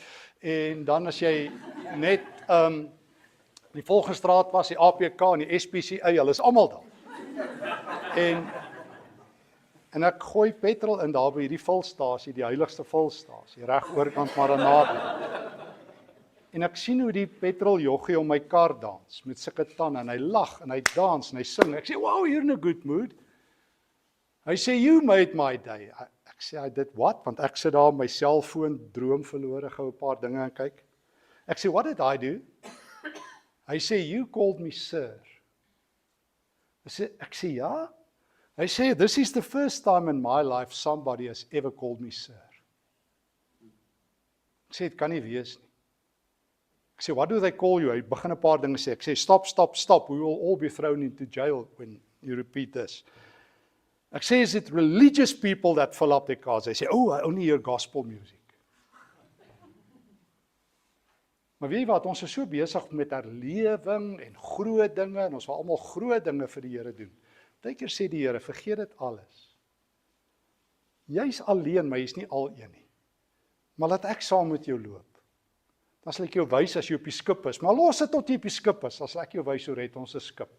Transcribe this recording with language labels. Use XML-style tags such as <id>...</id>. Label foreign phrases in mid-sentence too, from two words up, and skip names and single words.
<af>En dan as jy net die volgende straat was, die APK en die SPCA, hulle is almal daar. En ek gooi petrol in daar by hierdie vulstasie, die heiligste vulstasie, reg oorkant Maranatha. En ek sien hoe die petroljoggie om my kar dans, met sulke tande, en hy lag, en hy dans, en hy sing. Ek sê,</af> <en>wow, you're in a good mood.</en> <af>Hy sê,</af> <en>you made my day.</en> <af>Ek sê,</af> <en>I did what?</en> <af>Want ek sit daar op my selfoon, droom verlore, gou 'n paar dinge en kyk. Ek sê,</af> <en>what did I do?</en> <af>Hy sê,</af> <en>you called me sir.</en> <af>Ek sê, ja. Hy sê,</af> <en>this is the first time in my life somebody has ever called me sir.</en> <af>Ek sê, dit kan nie wees nie. Ek sê,</af> <en>what do they call you?</en> <af>Hy begin 'n paar dinge sê. Ek sê,</af> <en>stop. We will all be thrown into jail when you repeat this.</en> <af>Ek sê,</af> <en>is it religious people that fill up their cars?</en> <af>Hy sê,</af> <en>oh, I only hear gospel music.</en> <af>Maar weet jy wat, ons is so besig met herlewing en groot dinge, en ons wil almal groot dinge vir die Here doen. Partykeer sê die Here, vergeet dit alles. Jy's alleen, maar jy's nie al een nie. Maar laat ek saam met jou loop. Dan sal ek jou wys as jy op die skip is, maar los dit tot jy op die skip is, dan sal ek jou wys hoe red ons 'n skip.</af>